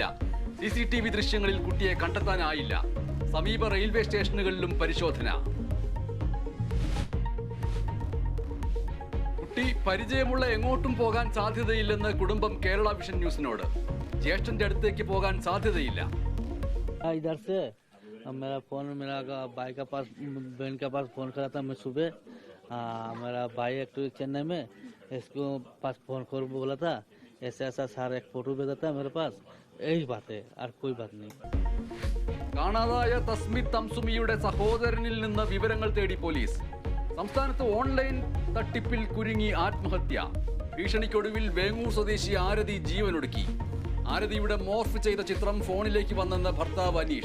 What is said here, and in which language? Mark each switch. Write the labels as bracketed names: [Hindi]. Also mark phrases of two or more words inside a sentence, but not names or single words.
[Malayalam] CCTV ദൃശ്യങ്ങളിൽ കുട്ടിയെ കണ്ടെത്താനായില്ല. സമീപ റെയിൽവേ സ്റ്റേഷനുകളിലും പരിശോധന. കുട്ടി പരിചയമുള്ള എങ്ങോട്ടും പോകാൻ സാധ്യതയില്ലെന്ന് കുടുംബം കേരള വിഷൻ ന്യൂസിനോട്. ജ്യേഷ്ഠന്റെ അടുത്തേക്ക് പോകാൻ സാധ്യതയില്ല. [Hindi] मेरा फोन मेरा भाई का पास बहन के पास फोन करा था मैं सुबह. मेरा भाई एक्चुअली चेन्नई में इसको पास फोन कर बोला था ऐसा ऐसा सारा एक फोटो भेजा था मेरे पास. यही बात है और कोई बात नहीं. [Malayalam] കാണാതായ തസ്മിത് തംസുമിയുടെ സഹോദരനിൽ നിന്ന് വിവരങ്ങൾ തേടി പോലീസ്. സംസ്ഥാനത്ത് ഓൺലൈൻ തട്ടിപ്പിൽ കുരുങ്ങി ആത്മഹത്യ. ഭീഷണിക്കൊടുവിൽ വേങ്ങൂർ സ്വദേശി ആരതി ജീവനൊടുക്കി. ആരതിയുടെ മോർഫ് ചെയ്ത ചിത്രം ഫോണിലേക്ക് വന്നെന്ന് ഭർത്താവ് അനീഷ്.